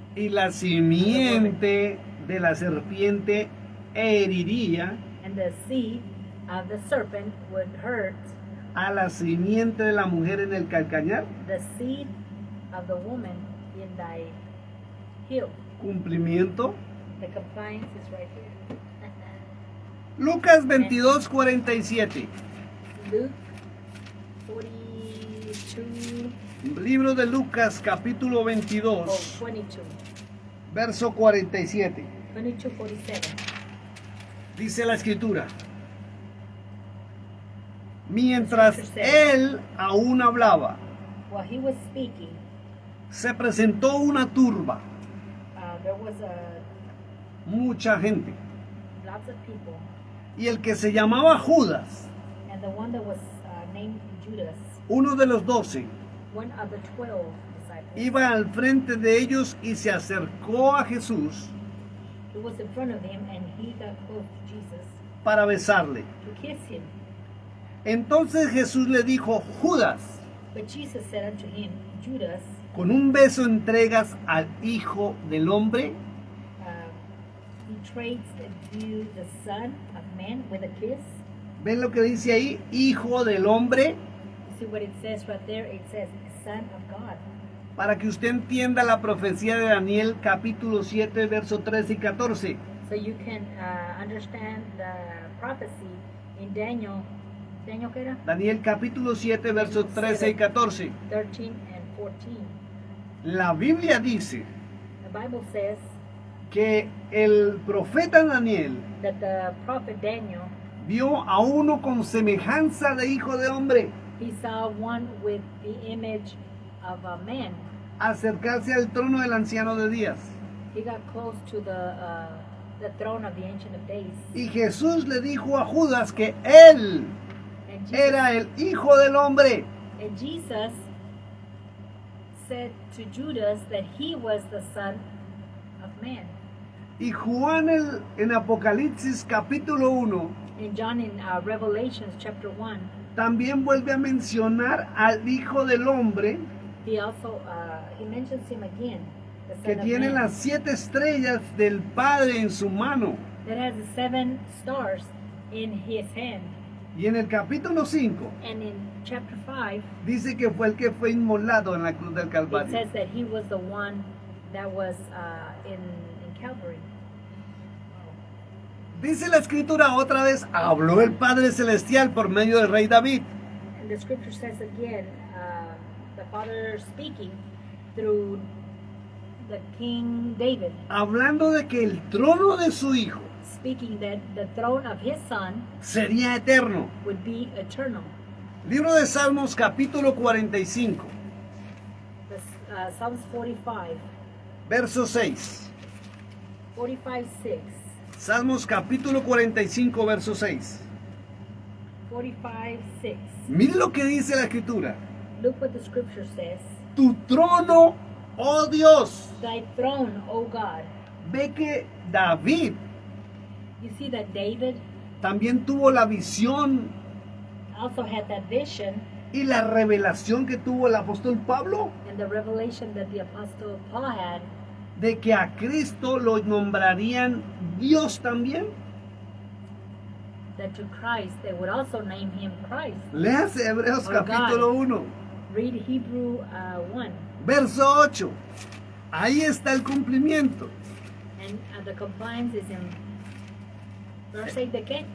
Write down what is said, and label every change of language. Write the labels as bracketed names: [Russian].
[Spanish] Y la simiente de la serpiente heriría [English] and the seed of the serpent would hurt [Spanish] a la simiente de la mujer en el calcañar. [English] the seed of the woman in thy heel. [Spanish] Cumplimiento. [English] The compliance is right here. [Spanish] Lucas 22:47. [English] Luke 42, [Spanish] Libro de Lucas capítulo 22, [English] 22, [Spanish] verso 47. [English] 47. [Spanish] Dice la escritura. Mientras él aún hablaba, [English] While he was speaking, [Spanish] se presentó una turba, [English] there was [Spanish] mucha gente. [English] lots of people, [Spanish] Y el que se llamaba Judas, [English] and the one that was named Judas, [Spanish] uno de los 12, [English] one of the 12 disciples, [Spanish] iba al frente de ellos y se acercó a Jesús [English] he was in front of him, and he got close to Jesus [Spanish] para besarle. [English] to kiss him. [Spanish] Entonces Jesús le dijo, Judas, [English] But Jesus said unto him, Judas, [Spanish] ¿con un beso entregas al Hijo del Hombre? [English] betrayed you the Son of Man with a kiss? [Spanish] ¿Ven lo que dice ahí? Hijo del Hombre. [English] You see what it says right there? It says, Son of God. [Spanish] Para que usted entienda la profecía de Daniel capítulo 7, verso 13 y 14. [English] So you can understand the prophecy in Daniel. [Spanish] ¿Daniel qué era? Daniel capítulo 7, versos 13 y 14. [English] 13 and 14. [Spanish] La Biblia dice [English] The The Bible says [Spanish] que el profeta Daniel [English] that the prophet Daniel, [Spanish] vio a uno con semejanza de hijo de hombre [English] he saw one with the image of a man. [Spanish] acercarse al trono del anciano de días. [English] He got close to the throne of the Ancient of Days. [Spanish] Y Jesús le dijo a Judas que él [English] And Jesus, [Spanish] era el hijo del hombre. [English] and Jesus said to Judas that he was the Son of Man. [Spanish] Y Juan en Apocalipsis capítulo 1 [English] And John in Revelations chapter 1, [Spanish] también vuelve a mencionar al hijo del hombre [English] he also he mentions him again, the [Spanish] que [English] Son of [Spanish] tiene [English] Man, [Spanish] las 7 estrellas del Padre en su mano. [English] that has the 7 stars in his hand. [Spanish] Y en el capítulo 5 [English] And in chapter 5, [Spanish] dice que fue el que fue inmolado en la cruz del [English] it [Spanish] Calvario. [English] says that he was the one that was in Calvary. [Spanish] Dice la escritura otra vez, habló el Padre Celestial por medio del rey David. [English] And the scripture says again, the Father speaking through the King David, [Spanish] Hablando de que el trono de su hijo [English] speaking that the throne of his son [Spanish] sería eterno. [English] would be eternal. [Spanish] Libro de Salmos capítulo 45, [English] Psalms 45, [Spanish] verso 6. [English] 45:6. [Spanish] Salmos capítulo 45, verso 6. [English] 45:6. [Spanish] Mire lo que dice la escritura. [English] Look what the scripture says. [Spanish] Tu trono, oh Dios. [English] Thy throne, O God. [Spanish] Ve que David [English] You see that David [Spanish] también tuvo la visión [English] also had that vision [Spanish] y la revelación que tuvo el apóstol Pablo [English] and the revelation that the apostle Paul had [Spanish] de que a Cristo lo nombrarían Dios también. [English] that to Christ they would also name him Christ. [Spanish] Léase Hebreos [English] Oh, [Spanish] capítulo 1, [English] Read Hebrew 1, [Spanish] verso 8. Ahí está el cumplimiento. [English] and the compliance is in verse 8 [Spanish] de qué?